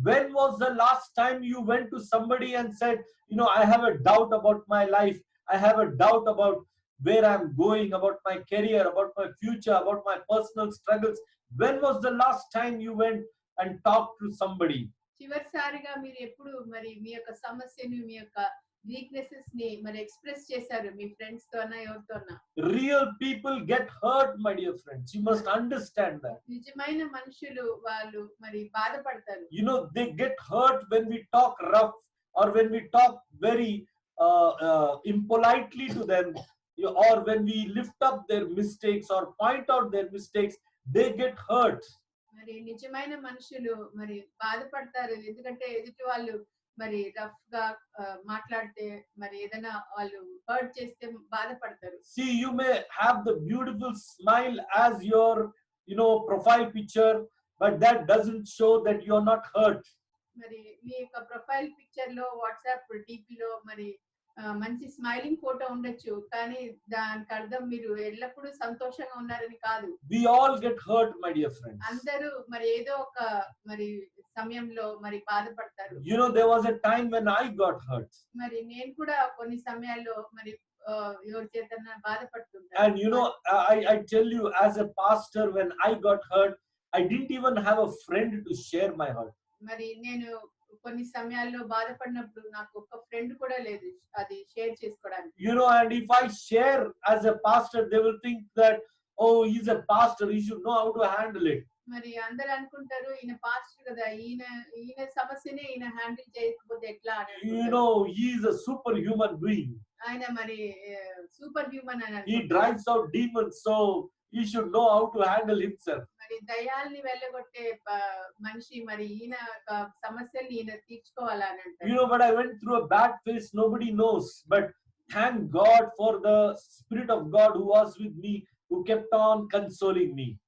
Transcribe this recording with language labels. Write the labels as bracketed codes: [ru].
[en] When was the last time you went to somebody and said, I have a doubt about my life, I have a doubt about where I'm going, about my career, about my future, about my personal struggles. When was the last time you went and talked to somebody? [te] చివరిసారిగా మీరు ఎప్పుడు మరి మీ యొక్క సమస్యని మీ యొక్క weaknesses ని మరి express చేశారు మీ ఫ్రెండ్స్ తో అన్నా ఎవరితో అన్నా? [en] Real people get hurt, my dear friends. You must understand that. [te] నిజమైన మనుషులు వాళ్ళు మరి బాధపడతారు. [en] You know, they get hurt when we talk rough or when we talk very impolitely to them, or when we lift up their mistakes or point out their mistakes. They get hurt. [te] మరి నిజమైన మనుషులు మరి బాధపడతారు, ఎందుకంటే ఎదుటి వాళ్ళు మరి rough గా మాట్లాడితే మరి ఏదైనా వాళ్ళు హర్ట్ చేస్తే బాధపడతారు. [en] See, you may have the beautiful smile as your, profile picture, but that doesn't show that you are not hurt. [te] మరి మీ యొక్క ప్రొఫైల్ పిక్చర్ లో వాట్సాప్ డిపి లో మరి మంచి స్మైలింగ్ ఫోటో ఉండొచ్చు, కానీ దానికి అర్థం మీరు ఎల్లప్పుడూ సంతోషంగా ఉన్నారని కాదు. [en] We all get hurt, my dear friends. [te] అందరూ మరి ఏదో ఒక మరి సమయంలో మరి బాధపడతారు. [en] There was a time when I got hurt. [te] మరి నేను కూడా కొన్ని సమయాల్లో మరి ఎవరి చేతన బాధపడుతుంటాను. [en] And I tell you, as a pastor, when I got hurt, I didn't even have a friend to share my hurt. [te] మరి నేను కొన్ని సమయాల్లో బాధపడినప్పుడు నాకు ఒక ఫ్రెండ్ కూడా లేదు అది షేర్ చేసుకోవడానికి. [en] And if I share as a pastor, they will think that, oh, he's a pastor, he should know how to handle it. [te] మరి అందరూ అనుకుంటారు ఈయన పాస్టర్ కదా, ఈయన సమస్యనే ఈయన హ్యాండిల్ చేయకపోతే ఎట్లా అని. [en] He is a superhuman being. [te] ఆయన మరి సూపర్ హ్యూమన్ అని. [en] He drives out demons, so he should know how to handle himself. [te] మరి దయ్యాల్ని వెళ్ళగొట్టే మనిషి, మరి ఈయన సమస్యల్ని ఈయన తీర్చుకోవాలని అంటారు. [en] But I went through a bad phase, nobody knows, but thank God for the Spirit of God who was with me, who kept on consoling me.